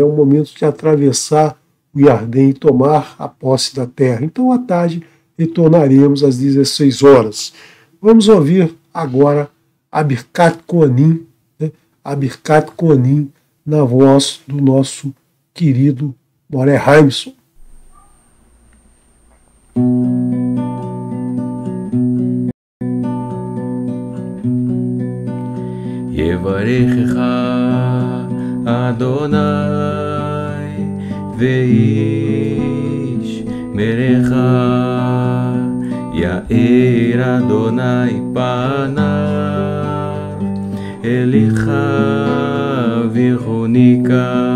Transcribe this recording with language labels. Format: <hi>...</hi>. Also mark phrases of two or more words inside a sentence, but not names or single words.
<pt>Um momento de atravessar o Iardém e tomar a posse da terra. Então, à tarde, retornaremos às 16 horas. Vamos ouvir agora a</pt> <he>ברכת כהנים,</he> <pt>né? A</pt> <he>ברכת כהנים</he> <pt>na voz do nosso querido Moré Haimson.</pt> <he>יברכך אדוני וישמרך יאר אדוני פניו אליך ויחנך</he>